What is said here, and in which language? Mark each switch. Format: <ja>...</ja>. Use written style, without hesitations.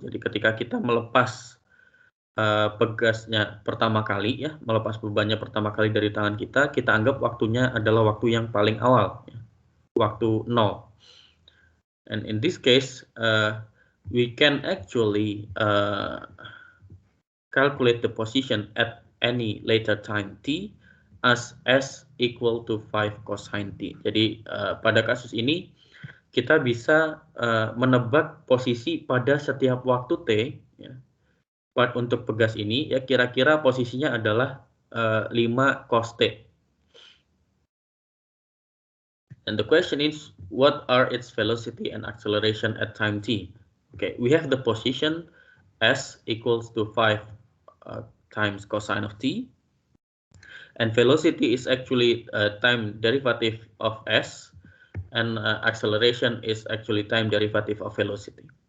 <id>Jadi ketika kita melepas pegasnya pertama kali, ya, melepas bebannya pertama kali dari tangan kita anggap waktunya adalah waktu yang paling awal, ya, waktu 0.</id> <en>And in this case, we can actually calculate the position at any later time t as s equal to 5 cosine t.</en> <id>Jadi pada kasus ini kita bisa menebak posisi pada setiap waktu t, ya. Untuk pegas ini, ya, kira-kira posisinya adalah 5 cos t.</id> <en>And the question is, what are its velocity and acceleration at time t? Okay, we have the position s equals to 5 times cosine of t. And velocity is actually time derivative of s, and acceleration is actually time derivative of velocity.</en>